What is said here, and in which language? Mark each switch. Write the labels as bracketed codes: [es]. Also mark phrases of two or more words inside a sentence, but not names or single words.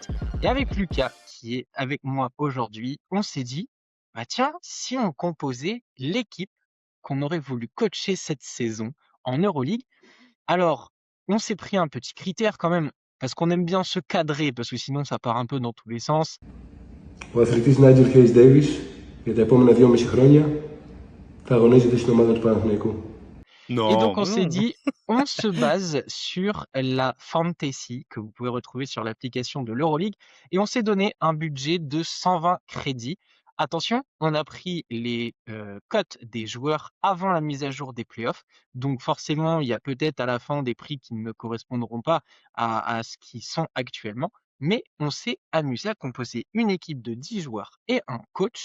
[fr] Et avec Lucas, qui est avec moi aujourd'hui, on s'est dit, bah tiens, si on composait l'équipe qu'on aurait voulu coacher cette saison en Euroleague. Alors, on s'est pris un petit critère quand même, parce qu'on aime bien se cadrer, parce que sinon ça part un peu dans tous les sens. [el] Ο αθλητής Νάιτζελ Χέις Ντέιβις για τα επόμενα 2,5 χρόνια θα αγωνίζεται στην ομάδα του Παναθηναϊκού. [fr] Et donc Non, on s'est non. dit, on se base sur la fantasy que vous pouvez retrouver sur l'application de l'Euroleague, et on s'est donné un budget de 120 crédits. Attention, on a pris les cotes des joueurs avant la mise à jour des playoffs, donc forcément il y a peut-être à la fin des prix qui ne correspondront pas à ce qu'ils sont actuellement, mais on s'est amusé à composer une équipe de 10 joueurs et un coach.